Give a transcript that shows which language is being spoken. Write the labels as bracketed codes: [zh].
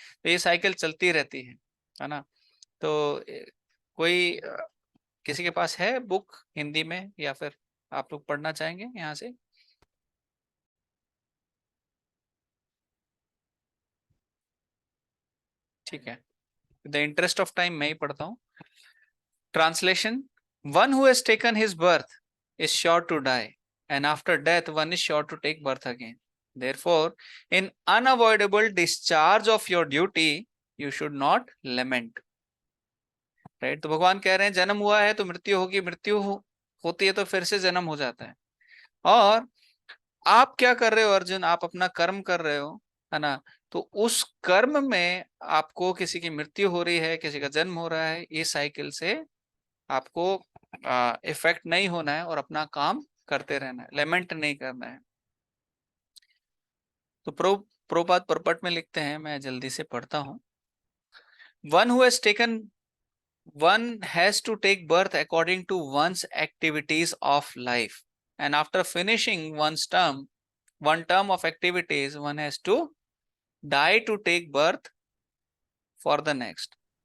[hi] तो ये साइकिल चलती रहती है ना। तो कोई किसी के पास है बुक हिंदी में, या फिर आप लोग पढ़ना चाहेंगे यहाँ से? ठीक है, [en] the interest of time [hi] मैं ही पढ़ता हूँ। [en] Translation: one who has taken his birth is sure to die, and after death one is sure to take birth again. Therefore, in unavoidable discharge of your duty, you should not lament. Right? [hi] तो भगवान कह रहे हैं जन्म हुआ है तो मृत्यु होगी, होती है तो फिर से जन्म हो जाता है। और आप क्या कर रहे हो अर्जुन, आप अपना कर्म कर रहे हो, है ना। तो उस कर्म में आपको किसी की मृत्यु हो रही है, किसी का जन्म हो रहा है, ये साइकिल से आपको इफेक्ट नहीं होना है और अपना काम करते रहना है, लेमेंट नहीं करना है। तो प्रोपाद परपट में लिखते हैं, मैं जल्दी से पढ़ता हूँ। [en] One who has taken one has to take birth according to one's activities of life, and after finishing one term of activities, one has to die to take birth for the next.